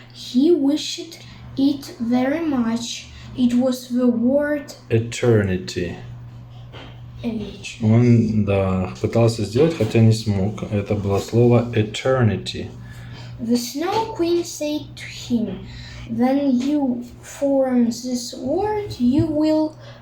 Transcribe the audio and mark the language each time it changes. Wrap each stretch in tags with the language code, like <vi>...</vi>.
<en>he wished it very much, it was the word eternity.</en> <ru>Он, пытался сделать, хотя не смог. Это было слово eternity.</ru> <en>The Snow Queen said to him, "When you form this word, you will</en>